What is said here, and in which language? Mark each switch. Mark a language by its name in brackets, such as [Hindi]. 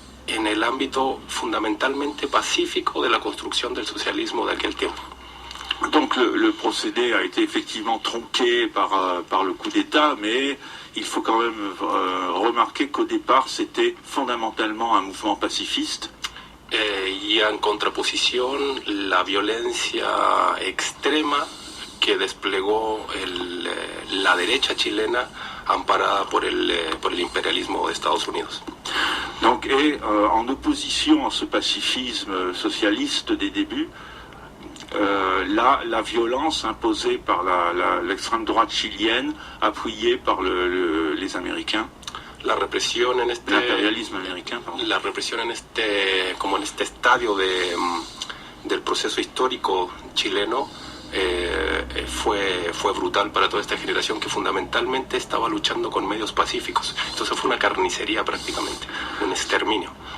[Spanish] en el ámbito fundamentalmente pacífico de la construcción del socialismo de aquel tiempo. [French] Donc le procédé a été effectivement tronqué par le coup d'État, mais il faut quand même remarquer qu'au départ c'était fondamentalement un mouvement pacifiste. [Spanish] Y en contraposición la violencia extrema que desplegó la derecha chilena amparada por el imperialismo de Estados Unidos. [French] Donc, en opposition à ce pacifisme socialiste des débuts, la violence imposée par l'extrême droite chilienne, appuyée par les Américains. [Spanish] La represión en [French] l'impérialisme américain, pardon. [Spanish] La represión en este estadio del proceso histórico chileno fue brutal para toda esta generación que fundamentalmente estaba luchando con medios pacíficos. Entonces fue una carnicería prácticamente, un exterminio.